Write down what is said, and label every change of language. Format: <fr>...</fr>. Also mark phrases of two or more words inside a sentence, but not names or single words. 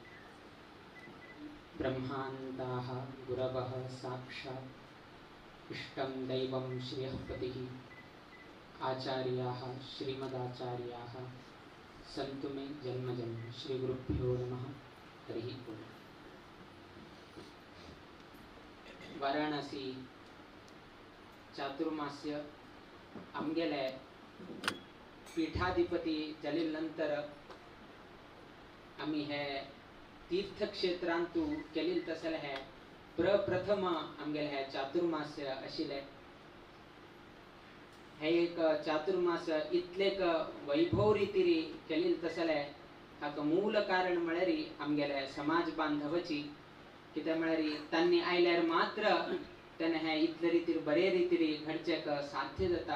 <sa>ब्रह्मान्ताः गुरवः साक्षात् इष्टं दैवं श्रियःपतिः आचार्याः श्रीमदाचार्याः सन्तु मे जन्मजन्म। श्रीगुरुभ्यो नमः। हरिः ओम्।</sa> <kok>वाराणसी चातुर्मास्य आमगेले पीठाधिपती जाल्ल्यानंतर आम्ही हे तीर्थक्षेत्रांतू केलेल तसले हे प्रप्रथम आमगेले हे चातुर्मास्य आशिल्ले। हे एक चातुर्मास इतलेक वैभव रितीरी केलेल तसले हाका मूल कारण म्हळ्यार आमगेले समाज बांधवाची कित्याक म्हळ्यार तांणी आयल्यार मात्र तेन्ना हे इतले रितीर बरे रितीरी घडचेक साध्य जाता।</kok>